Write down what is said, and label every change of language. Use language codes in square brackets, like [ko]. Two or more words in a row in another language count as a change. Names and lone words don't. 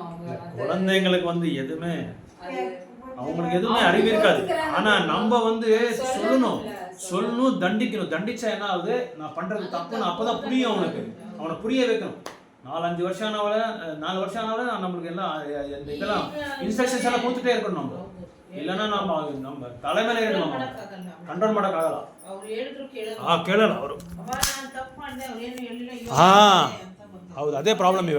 [ta] அவங்க குழந்தைங்களுக்கு வந்து எதுவுமே அவங்களுக்கு எதுவுமே அறிவு இருக்காது. ஆனா நம்ம வந்து சொல்லணும், தண்டிக்கணும். தண்டிச்சா என்ன ஆகுது, நான் பண்றது தப்புன்னு அப்பதான் புரியும் அவனுக்கு. அவனை புரிய வைக்கணும். 4-5 வருஷம் ஆனவள 4 வருஷம் ஆனவள நம்மளுக்கு எல்லாம் இதெல்லாம் இன்ஸ்ட்ரக்ஷன்ஸ் எல்லாம் கொடுத்துட்டே இருக்கணும். [kn] நம்ம ಇಲ್ಲನ ನಮ್ಮ ತಲೆ ಮೇಲೆ ಮಾಡಕ್ಕಾಗಲ್ಲ. ಕಂಟ್ರೋಲ್ ಮಾಡೋಕ್ಕಾಗಲ್ಲ. ಅವ್ರು ಹೇಳಿದ್ರು ಕೇಳಲ್ಲ. ಕೇಳಲ್ಲ ಅವರು. ಅಮ್ಮ ನಾನು ತಪ್ಪು ಮಾಡಿದೆ, ಅವ್ರೇನು ಹೇಳಿಲ್ಲ, ಹಾ. ಅಂತ ಬಂದ್ರು. ಹೌದು, ಅದೇ ಪ್ರಾಬ್ಲಮ್ ಇವಾಗ.